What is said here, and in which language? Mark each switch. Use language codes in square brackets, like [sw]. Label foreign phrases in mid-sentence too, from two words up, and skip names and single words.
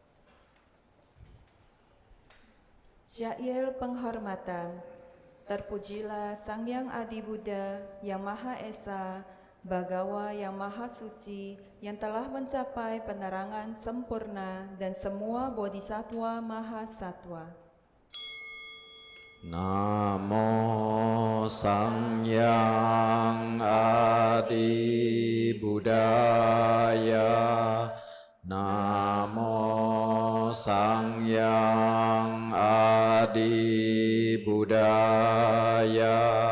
[id] Syair penghormatan. Terpujilah Sang Yang Adi Buddha yang Maha Esa, Bhagawa yang Maha Suci, yang telah mencapai penerangan sempurna dan semua bodhisattva Maha Sattva. [sa] Namo Sang Yang Adi Buddhaya. Namo Sang Yang Adi Buddhaya.